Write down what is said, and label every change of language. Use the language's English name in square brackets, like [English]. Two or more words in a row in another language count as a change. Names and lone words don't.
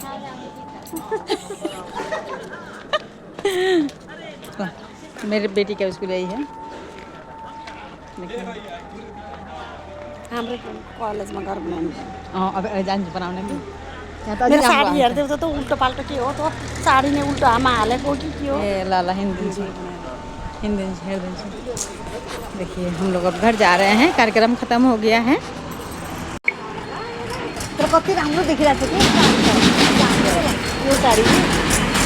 [Hindi] मेरे बेटी का स्कूल यही है। [Nepali] हाम्रो कलेजमा घर बनाउनु अब जान्छु बनाउने मेरो साडी हेर्दै त उल्टो पाल्टो के हो त साडी नै उल्टो आमा हालेको कि के हो। ए ल ल [Hindi] हिंदी हेर दीजिए। देखिए हम लोग अब घर जा रहे हैं, कार्यक्रम खत्म हो गया है। [Nepali] तर कति राम्रो देखिरहेको छ कि यो साडी